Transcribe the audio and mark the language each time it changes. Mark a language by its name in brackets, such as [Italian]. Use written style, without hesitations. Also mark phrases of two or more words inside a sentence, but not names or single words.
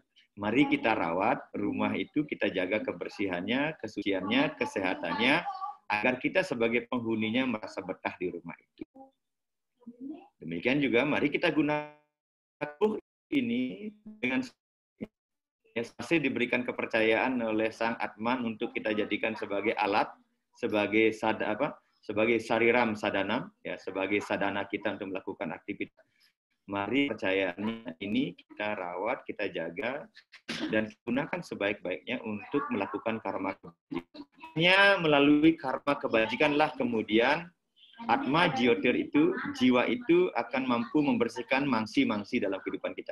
[Indonesian] Mari kita rawat rumah itu, kita jaga kebersihannya, kesuciannya, kesehatannya, agar kita sebagai penghuninya merasa betah di rumah itu. Demikian juga mari kita gunakan tubuh ini dengan masih diberikan kepercayaan oleh Sang Atman untuk kita jadikan sebagai alat, sebagai sebagai [Sanskrit] शरीरम् साधनम्, [Indonesian] ya, sebagai sadana kita untuk melakukan aktivitas. Mari percayaannya ini kita rawat, kita jaga, dan gunakan sebaik-baiknya untuk melakukan karma kebajikan. Hanya melalui karma kebajikanlah kemudian [Sanskrit] आत्म ज्योतिर् [Indonesian] itu, jiwa itu akan mampu membersihkan mangsi-mangsi dalam kehidupan kita.